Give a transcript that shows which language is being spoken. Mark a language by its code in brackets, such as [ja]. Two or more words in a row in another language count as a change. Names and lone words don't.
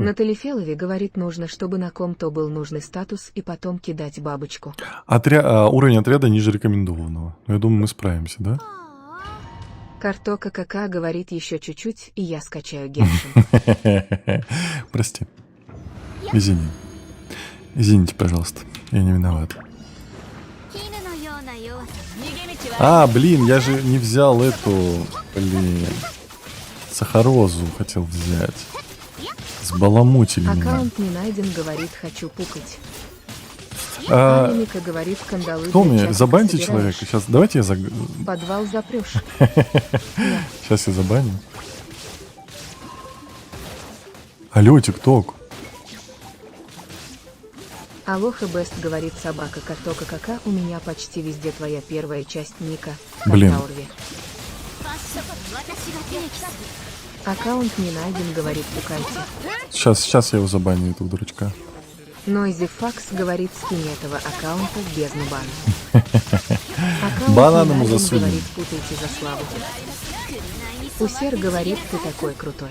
[ru] Натали Фелови говорит, нужно, чтобы на ком-то был нужный статус и потом кидать бабочку. Уровень отряда ниже рекомендованного. Но я думаю, мы справимся, да? Картока Кака говорит, еще чуть-чуть, и я скачаю Геншин. Прости. Извини. Извините, пожалуйста. Я не виноват. [ja] 絹のような弱さ逃げ道は [ru] А, блин, я же не взял эту, блин, сахарозу хотел взять. Сбаламутили меня. Аккаунт не найден, говорит, хочу пукать. А, Аня Мика говорит, кандалы кто для мне? чатика Забаньте собираешь. человека. Сейчас, давайте я Подвал запрешь. Сейчас я забаню. Алло, ТикТок. Алоха Бест говорит, собака Картока Кака, у меня почти везде твоя первая часть ника. Блин. Картаурви. [ja] 私が手にする [ru] Аккаунт не найден, говорит, пукайте. Сейчас я его забаню, этого дурачка. Нойзи Факс говорит, скинь этого аккаунта в бездну бана. Аккаунт Банан не ему найден, засунем. говорит, путайте за славу. Усер говорит, ты такой крутой.